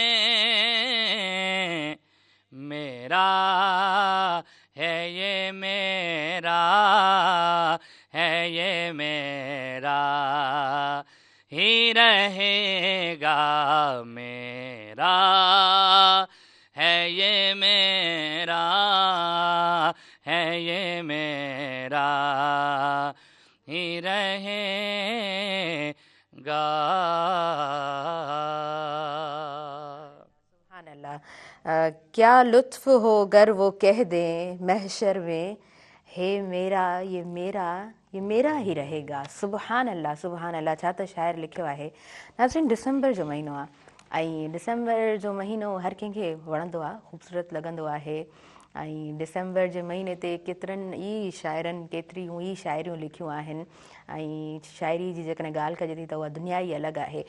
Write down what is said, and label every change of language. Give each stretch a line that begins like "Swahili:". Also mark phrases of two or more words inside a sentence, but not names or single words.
Urdu: دیں، میرا ہے یہ میرا ہے، یہ میرا ہی رہے گا، میرا ہے یہ میرا ہے، یہ میرا ہی رہے گا۔ سبحان اللہ، کیا لطف ہو گر وہ کہہ دیں محشر میں، ہے میرا یہ میرا یہ میرا ہی رہے گا۔ سبحان اللہ سبحان اللہ،
Sindhi: छा त शाइर लिखियो आहे। नाज़रीन, डिसंबर जो महीनो आहे ऐं डिसंबर जो महीनो हर कंहिंखे वणंदो आहे, ख़ूबसूरत लॻंदो आहे। ऐं डिसंबर जे महीने ते केतिरनि ई शाइरनि केतिरियूं ई शाइरियूं लिखियूं आहिनि ऐं शाइरी जी जेकॾहिं ॻाल्हि कजे थी त उहा दुनिया ई अलॻि आहे।